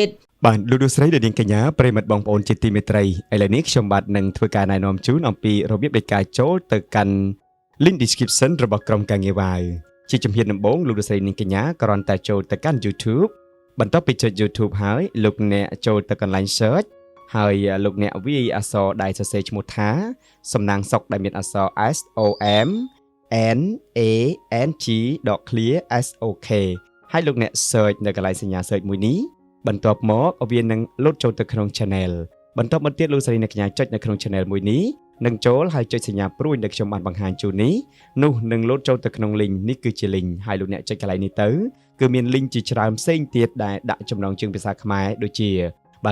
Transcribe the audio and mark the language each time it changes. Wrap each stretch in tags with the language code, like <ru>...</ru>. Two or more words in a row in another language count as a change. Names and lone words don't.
<km>បាទលោកលោកស្រីដែលនាងកញ្ញាប្រិយមិត្តបងប្អូនជាទីមេត្រីឥឡូវនេះខ្ញុំបាទនឹងធ្វើការណែនាំជូនអំពីរបៀបនៃការចូលទៅកាន់</km> <en>link description</en> <km>របស់ក្រុមការងារវ៉ាវជាជំហានដំបូងលោកលោកស្រីនាងកញ្ញាគ្រាន់តែចូលទៅកាន់ YouTube បន្ទាប់ពីចុច YouTube ហើយលោកអ្នកចូលទៅកន្លែង search ហើយលោកអ្នកវាយអក្សរដែលសរសេរឈ្មោះថាសំណាងសុកដែលមានអក្សរ S O M N A N G .clear S O K ហើយលោកអ្នក search នៅកន្លែងសញ្ញា search មួយនេះបន្ទាប់មកវានឹងលោតចូលទៅក្នុង channel បន្ទាប់មកទៀតលោកស្រីអ្នកកញ្ញាចុចនៅក្នុង channel មួយនេះនឹងចូលហើយចុចសញ្ញាព្រួយដែលខ្ញុំបាន បង្ហាញជូននេះនោះនឹងលោតចូលទៅក្នុង link នេះគឺជា link ហើយលោកអ្នកចុចកន្លែងនេះទៅគឺមាន link ជាច្រើនផ្សេងទៀតដែលដាក់ចំណងជើងភាសាខ្មែរដូចជាបាទ</km>